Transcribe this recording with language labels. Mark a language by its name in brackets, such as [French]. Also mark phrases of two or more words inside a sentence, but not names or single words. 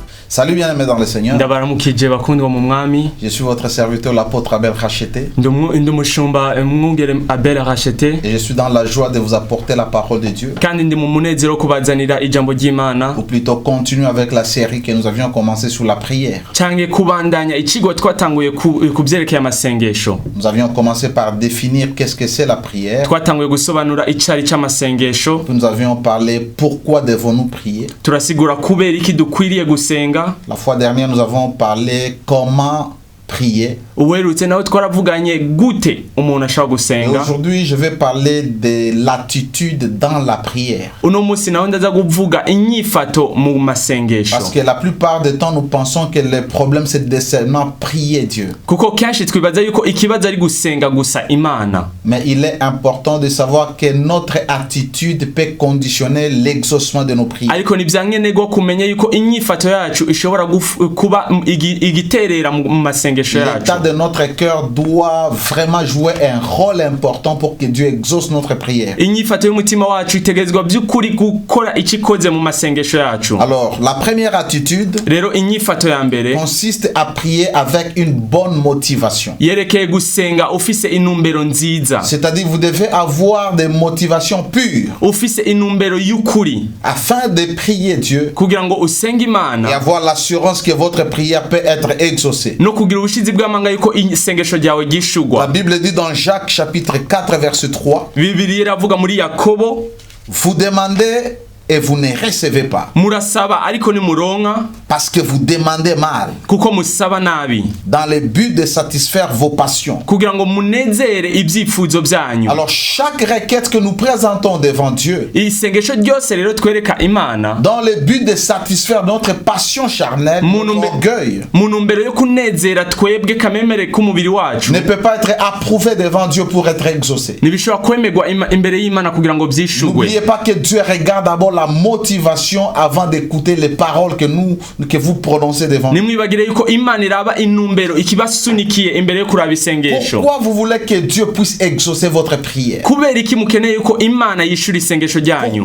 [French] Salut bien-aimés dans le Seigneur. [Rundi] ndabaramukije bakundwa mu mwami. [French] Je suis votre serviteur l'apôtre Abel Racheté. [Rundi] Ndumushumba mwungere Abel Racheté. [French] Et je suis dans la joie de vous apporter la parole de Dieu. [Rundi] Kandi ndi mu munezero kubazanira ijambo ry'Imana. [French] Ou plutôt continuer avec la série que nous avions commencé sur la prière. [Rundi] Canke kubandanya ikigo twatanguye kubyerekeye amasengesho. [French] Nous avions commencé par définir qu'est-ce que c'est la prière. [Rundi] Twatanguye gusobanura icari c'amasengesho. [French] Puis nous avions parlé pourquoi devons-nous prier. [Rundi] Turasigura kubera iki dukwiriye gusenga. [French] La fois dernière, nous avons parlé comment prier. [Rundi] Uwerutse nawe twaravuganye gute umuntu ashaka gusenga. [French] Aujourd'hui, je vais parler de l'attitude dans la prière. [Rundi] Uno musi nawe ndaza kuvuga inyifato mu masengesho. [French] Parce que la plupart du temps, nous pensons que le problème c'est de seulement prier Dieu. [Rundi] Kuko kenshi twibaza yuko ikibazo ari gusenga gusa Imana. [French] Mais il est important de savoir que notre attitude peut conditionner l'exaucement de nos prières. [Rundi] Ariko nivyankenerwa kumenya yuko inyifato yacu ishobora kuba igiterera mu masengesho yacu. [French] L'état de notre cœur doit vraiment jouer un rôle important pour que Dieu exauce notre prière. [Rundi] Inyifato y'umutima wacu itegerezwa by'ukuri gukora ikikoze mu masengesho yacu. [French] Alors, la première attitude [Rundi] rero inyifato ya mbere [French] consiste à prier avec une bonne motivation. [Rundi] Yerekeye gusenga ufise inumbero nziza. [French] C'est-à-dire vous devez avoir des motivations pures. [Rundi] Ufise inumbero y'ukuri. [French] Afin de prier Dieu. [Rundi] Kugira ngo usenge Imana. [French] Et avoir l'assurance que votre prière peut être exaucée. [Rundi] No kugira ubushizi bw'amanga yuko isengesho ryawe gishugwa. [French] La Bible dit dans Jacques chapitre 4 verset 3. [Rundi] Bibiliya iravuga muri Yakobo. [French] Vous demandez et vous ne recevez pas. [Rundi] Murasaba ariko nimuronka. [French] Parce que vous demandez mal. [Rundi] Kuko musaba nabi. [French] Dans le but de satisfaire vos passions. [Rundi] Kugira ngo munezere ibyifuzo byanyu. [French] Alors chaque requête que nous présentons devant Dieu. [Rundi] Isengesho ryose rero twereka Imana. [French] Dans le but de satisfaire notre passion charnelle, notre orgueil. [Rundi] Munumbero yo kunezera twebwe kamemere k'umubiri wacu. [French] Ne peut pas être approuvé devant Dieu pour être exaucé. [Rundi] Nibishobora kwemegwa imbere y'Imana kugira ngo byishugwe. [French] N'oubliez pas que Dieu regarde d'abord la motivation avant d'écouter les paroles que vous prononcez devant. [Rundi] Nimwibagire yuko Imana iraba inumbero ikibasunikiye imbere yo kuraba isengesho. [French] Pourquoi vous voulez que Dieu puisse exaucer votre prière? [Rundi] Kubera iki mukeneye yuko Imana yishura isengesho ryanyu?